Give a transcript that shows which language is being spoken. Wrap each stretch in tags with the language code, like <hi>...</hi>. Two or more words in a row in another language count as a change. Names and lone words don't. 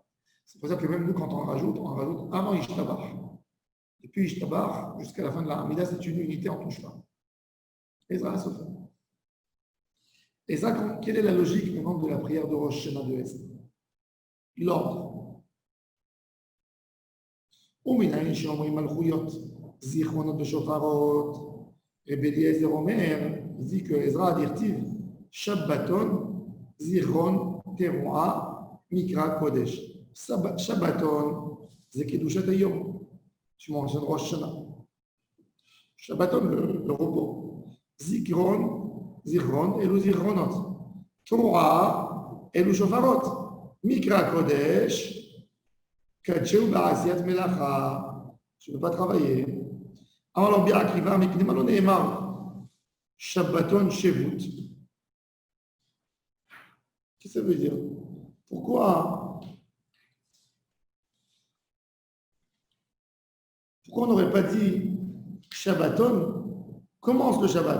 <fr>C'est pour ça que même nous, quand on rajoute avant Ishtabar. Depuis Ishtabar, jusqu'à la fin de la Hamida, c'est une unité, on ne touche pas. Ezra a souffert. Ezra, quelle est la logique maintenant de la prière de Rosh Hashanah de Ezra? L'ordre.</fr> <he>ומנין שאומרים מלכויות, זיכרונות ושופרות. רבי אליעזר אומר, זיכר עזרא דכתיב, שבתון, זיכרון, תרועה, מקרא קודש. שבתון זה קדושת היום, שמו של ראש השנה.</he> <fr>שבתון le repos.</fr> <he>זיכרון, אלו זיכרונות. תרועה, אלו שופרות. מקרא קודש, קדשו בעשיית מלאכה,</he> <fr>je ne peux pas travailler. Alors, bien Akiva, mais qui n'est pas</fr> <he>שבתון שבות.</he> <fr>Qu'est-ce que ça veut dire? Pourquoi on n'aurait pas dit Shabbaton commence le Shabbat?</fr>